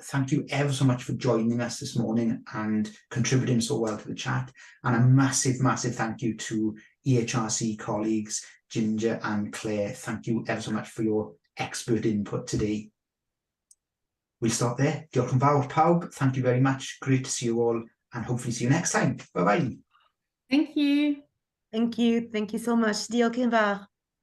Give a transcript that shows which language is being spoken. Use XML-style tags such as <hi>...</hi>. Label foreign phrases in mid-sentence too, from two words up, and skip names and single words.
<en>Thank you ever so much for joining us this morning and contributing so well to the chat. And a massive, massive thank you to EHRC colleagues, Ginger and Claire. Thank you ever so much for your expert input today. We'll stop there.</en> <cy>Diolch yn fawr pawb.</cy> <en>Thank you very much. Great to see you all, and hopefully see you next time. Bye-bye. Thank you. Thank you. Thank you so much.</en> <cy>Diolch yn fawr.</cy>